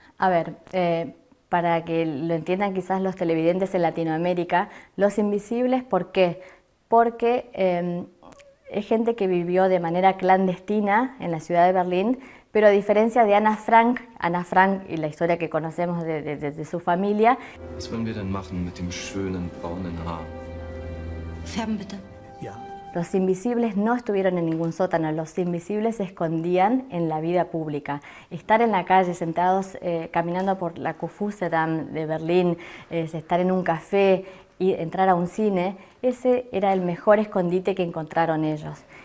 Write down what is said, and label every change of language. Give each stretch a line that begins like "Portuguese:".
Spanish: A ver, para que lo entiendan quizás los televidentes en Latinoamérica, los invisibles, ¿por qué? Porque es gente que vivió de manera clandestina en la ciudad de Berlín, pero a diferencia de Ana Frank y la historia que conocemos de su familia.
German: Was wollen wir denn machen mit dem schönen braunen Haar? Färben bitte.
Spanish: Los invisibles no estuvieron en ningún sótano, los invisibles se escondían en la vida pública. Estar en la calle, sentados, caminando por la Kurfürstendamm de Berlín, estar en un café y entrar a un cine, ese era el mejor escondite que encontraron ellos.